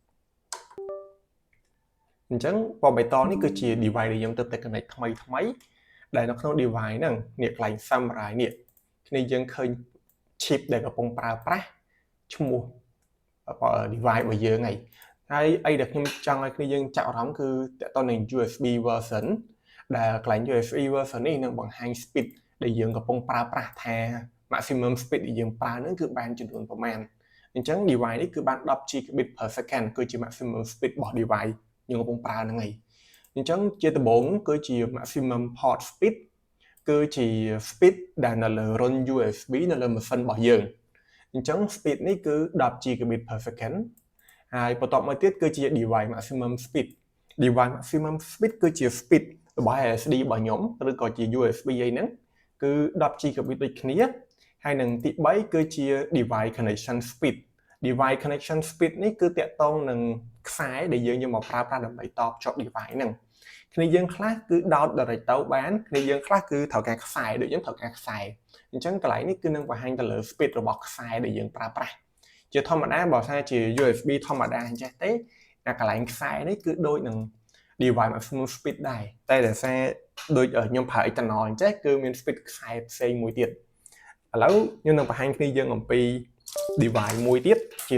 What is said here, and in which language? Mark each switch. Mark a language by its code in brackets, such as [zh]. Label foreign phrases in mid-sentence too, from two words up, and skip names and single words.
[km] អញ្ចឹងពណ៌បៃតងនេះគឺជា device ដែលខ្ញុំទៅតែ connect ថ្មីដែលនៅក្នុង device ហ្នឹងនេះកន្លែង summarize នេះគ្នាយើងឃើញ chip ដែលកំពុងប្រើប្រាស់ឈ្មោះ device របស់យើងហើយអីដែលខ្ញុំចង់ឲ្យគ្នាយើងចាប់អារម្មណ៍គឺតើតើនឹង [en] USB version [km] ដែលកន្លែង [en] USB version [km] នេះនឹងបង្ហាញ speed ដែលយើងកំពុងប្រើប្រាស់ថា [en] maximum speed [km] ដែលយើងប្រើហ្នឹងគឺបានចំនួនប្រមាណអញ្ចឹង device នេះគឺបាន10 [en] gigabit per [km] second គឺជា [en] maximum speed [km] របស់ device យើងកំពុងប្រើហ្នឹងហើយអញ្ចឹងជាដំបូងគឺជា [en] maximum port speed [km] គឺជា speed ដែលនៅលើ [en] run USB [km] នៅលើ machine របស់យើងអញ្ចឹង speed នេះគឺ10 [en] gigabit per second [km] ហើយបន្ទាប់មកទៀតគឺជា [en] device maximum speed device maximum speed [km] គឺជា speed របស់ SSD របស់ខ្ញុំឬក៏ជា USB អីហ្នឹងគឺ10 gigabit ដូចគ្នាហើយនឹងទី3គឺជា [en] device connection speed device connection speed [km] នេះគឺតាក់ទងនឹងខ្សែដែលយើងយកមកប្រើប្រាស់ដើម្បីតភ្ជាប់ device ហ្នឹងគ្នាយើងខ្លះគឺដោត direct ទៅបាន គ្នាយើងខ្លះគឺត្រូវការខ្សែដូចយើងត្រូវការខ្សែអញ្ចឹងកន្លែងនេះគឺនឹងបង្ហាញទៅលើ speed របស់ខ្សែដែលយើងប្រើប្រាស់ជាធម្មតាបើថាជា USB ធម្មតាអញ្ចេះទេអាកន្លែងខ្សែនេះគឺដូចនឹង [en] device maximum speed [km] ដែរតែដោយសារដូចខ្ញុំប្រើ external អញ្ចេះគឺមាន speed ខ្សែផ្សេងមួយទៀតឥឡូវខ្ញុំនឹងបង្ហាញគ្នាយើងអំពី device មួយទៀតជា